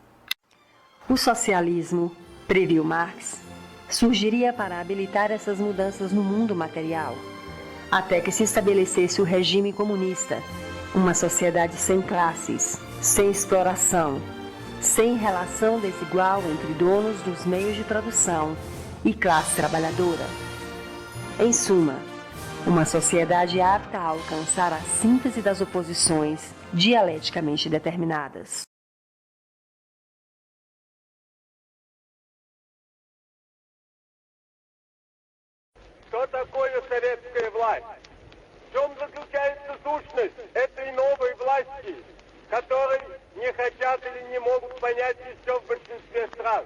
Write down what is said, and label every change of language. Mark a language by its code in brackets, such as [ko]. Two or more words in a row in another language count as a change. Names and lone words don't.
[pt] O socialismo, previu Marx, surgiria para habilitar essas mudanças no mundo material, até que se estabelecesse o regime comunista, uma sociedade sem classes, sem exploração, sem relação desigual entre donos dos meios de produção e classe trabalhadora. Em suma, uma sociedade apta a alcançar a síntese das oposições dialeticamente determinadas. [ru] Что такое советская власть? В чем заключается сущность этой новой власти, которой не хотят или не могут понять еще в большинстве стран?